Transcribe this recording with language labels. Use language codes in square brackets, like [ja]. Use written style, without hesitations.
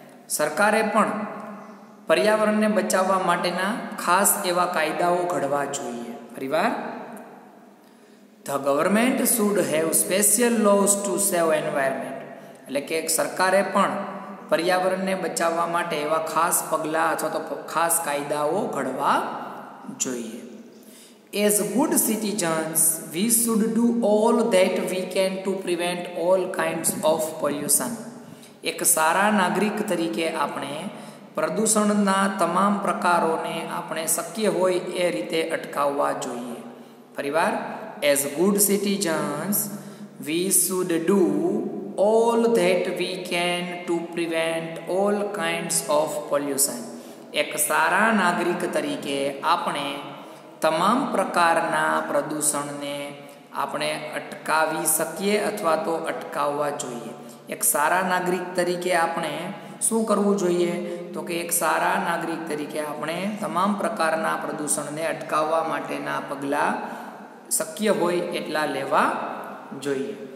[gu] સરકારે પણ પર્યાવરણને બચાવવા માટેના ખાસ એવા કાયદાઓ ઘડવા જોઈએ. ફરીવાર, [en] the government should have special laws to save environment [gu] એટલે કે સરકારે પણ પર્યાવરણને બચાવવા માટે એવા ખાસ પગલાં અથવા તો ખાસ કાયદાઓ ઘડવા જોઈએ. [en] As good citizens, we should do all that we can to prevent all kinds of pollution. [gu] એક સારા નાગરિક તરીકે આપણે પ્રદૂષણના તમામ પ્રકારોને આપણે શક્ય હોય એ રીતે અટકાવવા જોઈએ. [en] ફરીવાર, as good citizens we should do all that we can to prevent all kinds of pollution. [gu] એક સારા નાગરિક તરીકે આપણે તમામ પ્રકારના પ્રદૂષણને આપણે અટકાવી શકીએ અથવા તો અટકાવવા જોઈએ. એક સારા નાગરિક તરીકે આપણે શું કરવું જોઈએ? તો કે એક સારા નાગરિક તરીકે આપણે તમામ પ્રકારના પ્રદૂષણને અટકાવવા માટેના પગલાં શક્ય હોય એટલા લેવા જોઈએ.